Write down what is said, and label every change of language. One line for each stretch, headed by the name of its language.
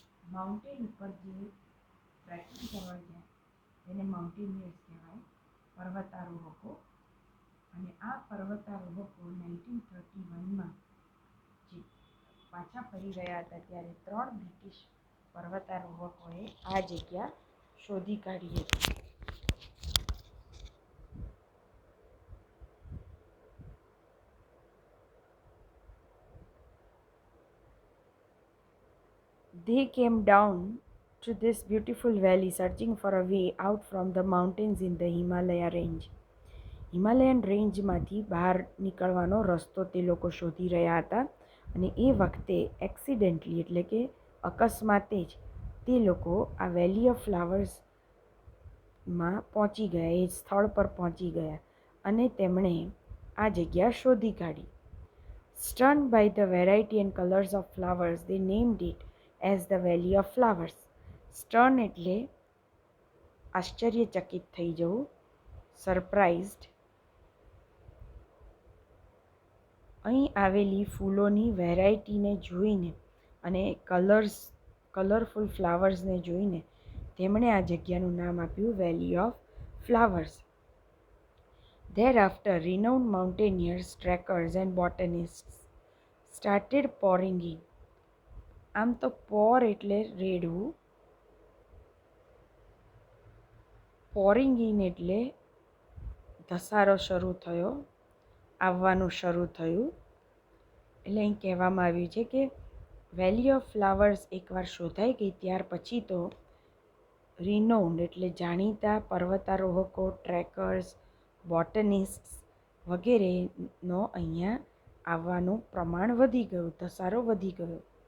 Gujarati: Mountain ઉપર જે tracking કરવા ગયા તેને માઉન્ટેનિયર્સ કહેવાય, પર્વતારોહકો. અને આ પર્વતારોહકો 1931માં જે પાછા ફરી રહ્યા હતા ત્યારે 3 બ્રિટિશ પર્વતારોહકોએ આ જગ્યા શોધી કાઢી હતી.
English: They came down to this beautiful valley searching for a way out from the mountains in the Himalaya range.
Gujarati: Himalayan રેન્જમાંથી બહાર નીકળવાનો રસ્તો તે લોકો શોધી રહ્યા હતા અને એ વખતે એક્સિડન્ટલી એટલે કે અકસ્માતે જ તે લોકો આ વેલી ઓફ ફ્લાવર્સમાં પહોંચી ગયા, એ સ્થળ પર પહોંચી ગયા અને તેમણે આ જગ્યા શોધી કાઢી.
English: Stunned by the variety and colors of flowers, they named it as the Valley of Flowers.
Gujarati: Stun એટલે આશ્ચર્યચકિત થઈ જવું, સરપ્રાઇઝડ. અહીં આવેલી ફૂલોની વેરાયટીને જોઈને અને કલરફુલ ફ્લાવર્સને જોઈને તેમણે આ જગ્યાનું નામ આપ્યું વેલી of flowers.
English: Thereafter, renowned mountaineers, trekkers and botanists started pouring in.
Gujarati: આમ તો પોર એટલે રેડવું,
English: pouring in
Gujarati: એટલે ધસારો શરૂ થયો. આવવાનું શરૂ થયું. એટલે અહીં કહેવામાં આવ્યું છે કે વેલી ઓફ ફ્લાવર્સ એકવાર શોધાઈ ગઈ ત્યાર પછી તો રિનોન્ડ એટલે જાણીતા પર્વતારોહકો, ટ્રેકર્સ, બોટનિસ્ટ્સ વગેરેનો અહીંયા આવવાનું પ્રમાણ વધી ગયું, ધસારો વધી ગયો.